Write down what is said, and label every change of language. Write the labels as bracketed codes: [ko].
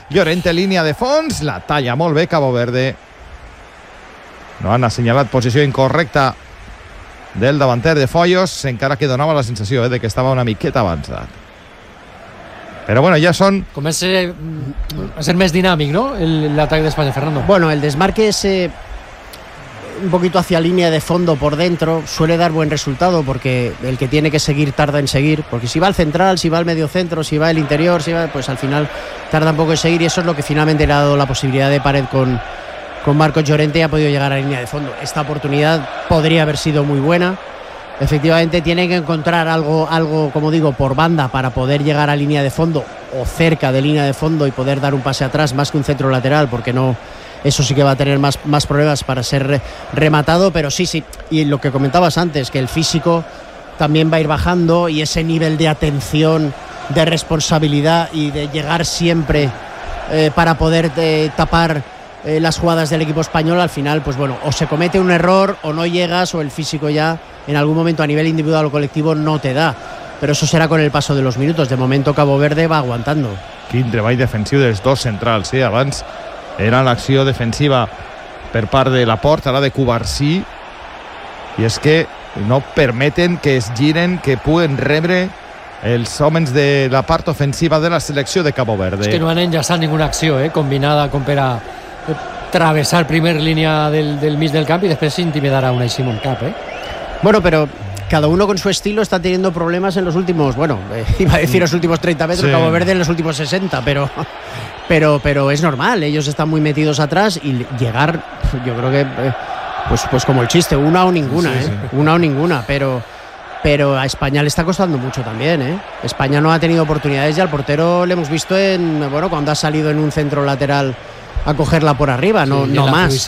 [ca] Llorente, línia de fons, la talla molt bé Cabo Verde. No han assenyalat posició incorrecta del davanter de Foios, encara que donava la sensació de que estava una miqueta avançat. [es] Pero bueno, ya son... [ca] Comença a ser més dinàmic, no?, l'atac d'Espanya, Fernando. [es] Bueno, el desmarque és... un poquito hacia línea de fondo por dentro suele dar buen resultado, porque el que tiene que seguir tarda en seguir, porque si va al central, si va al medio centro, si va al interior, si va, pues al final tarda un poco en seguir, y eso es lo que finalmente le ha dado la posibilidad de pared con Marcos Llorente, y ha podido llegar a línea de fondo. Esta oportunidad podría haber sido muy buena. Efectivamente tiene que encontrar algo, como digo, por banda para poder llegar a línea de fondo o cerca de línea de fondo y poder dar un pase atrás, más que un centro lateral, porque no... Eso sí que va a tener más problemas para ser rematado, pero sí, sí. Y lo que comentabas antes, que el físico también va a ir bajando, y ese nivel de atención, de responsabilidad y de llegar siempre para poder tapar las jugadas del equipo español, al final, pues bueno, o se comete un error o no llegas, o el físico ya en algún momento a nivel individual o colectivo no te da. Pero eso será con el paso de los minutos. De momento Cabo Verde va aguantando. [ca] Quin treball defensiu dels dos centrals, sí, abans... Era l'acció defensiva per part de Laporte, ara de Cubarsí, i és que no permeten que es giren, que puguen rebre els homes de la part ofensiva de la selecció de Cabo Verde. És que no han enllaçat ninguna acció, combinada com per a travessar primer línia del mig del camp i després intimidar a un Simon Cap, Bueno, però... [es] Cada uno con su estilo está teniendo problemas en los últimos, bueno, iba a decir los últimos 30 metros, sí. Cabo Verde en los últimos 60, pero es normal, ellos están muy metidos atrás y llegar, yo creo que, pues como el chiste, una o ninguna, sí, sí. Una o ninguna, pero a España le está costando mucho también, España no ha tenido oportunidades, y al portero le hemos visto cuando ha salido en un centro lateral a cogerla por arriba, no más.